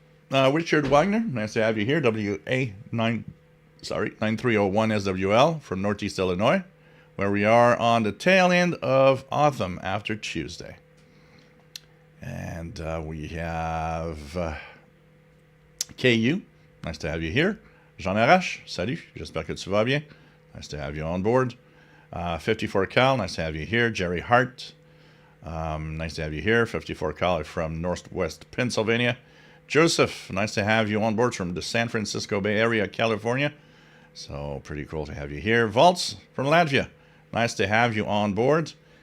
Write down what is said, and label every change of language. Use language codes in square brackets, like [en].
[en] Richard Wagner, nice to have you here. WA9301 SWL from Northeast Illinois, where we are on the tail end of autumn after Tuesday. And we have KU, nice to have you here. [fr] Jean Arrache, salut, j'espère que tu vas bien. [en] Nice to have you on board. 54 Cal, nice to have you here. Jerry Hart, nice to have you here. 54 Cal from Northwest Pennsylvania. Joseph, nice to have you on board from the San Francisco Bay Area, California. So pretty cool to have you here. Valtz from Latvia, nice to have you on board.